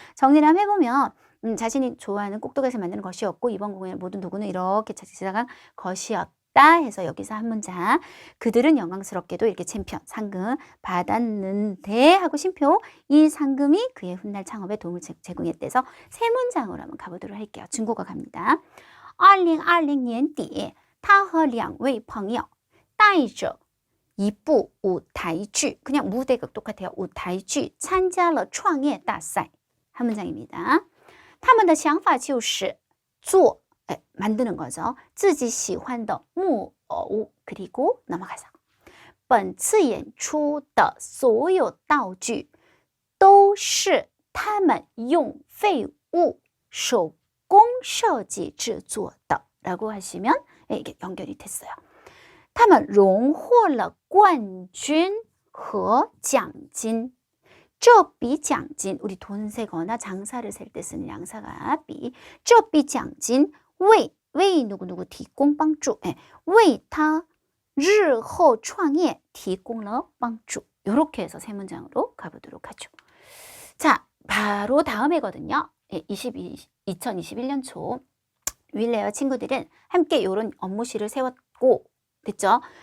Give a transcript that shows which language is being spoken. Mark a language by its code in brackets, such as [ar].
[ko] 정리를 한번 해보면 자신이 좋아하는 꼭두각시 만드는 것이었고 이번 공연의 모든 도구는 이렇게 제작한 것이었다 해서 여기서 한 문장. 그들은 영광스럽게도 이렇게 챔피언 상금 받았는데 하고 쉼표 이 상금이 그의 훗날 창업에 도움을 제공했대서 세 문장으로 한번 가보도록 할게요. 중국어 갑니다. [zh] 2020年底他和2位朋友带着一部舞台剧 [ko] 그냥 무대극 똑같아요. [zh] 舞台剧参加了创业大赛 [ko] 한 문장입니다. [zh] 他们的想法就是做 [ko] 만드는 거죠. [zh] 自己喜欢的木偶 [ko] 그리고 넘어가서 [zh] 本次演出的所有道具都是他们用废物手工设计制作的 [ko] 라고 하시면 이게 연결이 됐어요. [zh] 他们荣获了冠军和奖金这笔奖金 [ko] 우리 돈 세거나 장사를 셀 때 쓰는 양사가 비 [zh] 这笔奖金为누구누구 提供帮助为他日后创业提供了帮助 [ko] 이렇게 해서 세 문장으로 가보도록 하죠. 자, 바로 다음에거든요. 2021년 초 윌레어 친구들은 함께 이런 업무실을 세웠고 됐죠?